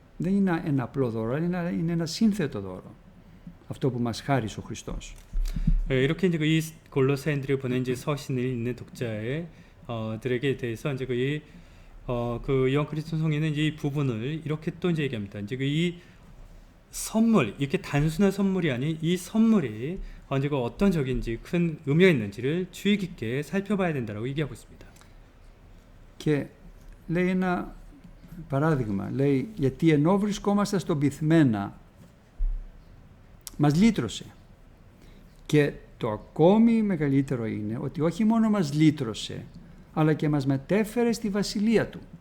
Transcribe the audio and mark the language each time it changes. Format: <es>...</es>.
<el>Δεν είναι ένα απλό δώρο, αλλά είναι ένα σύνθετο δώρο, αυτό που μας χάρισε ο Χριστός.</el> <ko>이렇게 이제 이 골로새인들이 보낸 이제 서신을 읽는 독자들에게 대해서 이제 그 요한 그리스도 성에는 이 부분을 이렇게 또 이제 얘기합니다. 이제 이 선물, 이렇게 단순한 선물이 아닌 이 선물이 이제 어떤 적인지 큰 의미가 있는지를 주의 깊게 살펴봐야 된다라고 얘기하고 있습니다.</ko> <el>Και λέει ένα παράδειγμα, λέει, γιατί ενώ βρισκόμαστε στον πυθμένα, μας λύτρωσε. Και το ακόμη μεγαλύτερο είναι ότι όχι μόνο μας λύτρωσε, αλλά και μας μετέφερε στη βασιλεία του.</el>